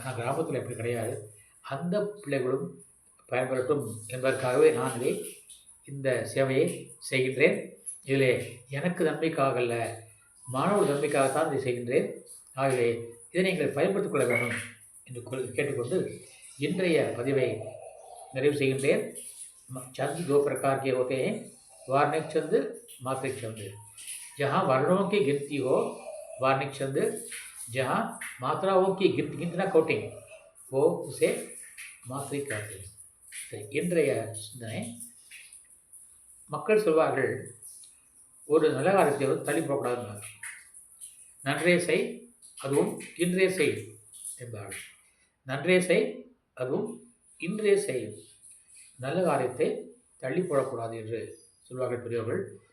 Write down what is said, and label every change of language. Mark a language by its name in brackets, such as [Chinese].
[Tamil] ஆனால் கிராமத்தில் எப்படி கிடையாது. அந்த பிள்ளைகளும் பயன்பெறட்டும் என்பதற்காகவே நான் இந்த சேவையை செய்கின்றேன். இதில் எனக்கு நன்மைக்காக அல்ல, மாணவர்கள் நன்மைக்காகத்தான் இதை செய்கின்றேன். ஆகவே இதை நீங்கள் பயன்படுத்திக் கொள்ள வேண்டும் என்று கேட்டுக்கொண்டு இன்றைய பதிவை நிறைவு செய்கின்றேன். [Hindi] चंद 2 प्रकार के होते हैं, वार्निक छंद, मात्रिक छंद। जहाँ वर्णों की गिनती हो वार्निक छंद, जहाँ मात्राओं की गिनती काउंटिंग वो उसे मात्रिक कहते हैं. [Tamil] சரி, இன்றைய சிந்தனை. மக்கள் சொல்வார்கள், ஒரு நல்ல காரியத்தை தள்ளி போகக்கூடாதுன்னு. நன்றே செய் அதுவும் இன்றே செய் என்பார்கள். நன்றே செய் அதுவும் இன்றே செய், நல்ல காரியத்தை தள்ளி போடக்கூடாது என்று சொல்வார்கள் பெரியவர்கள்.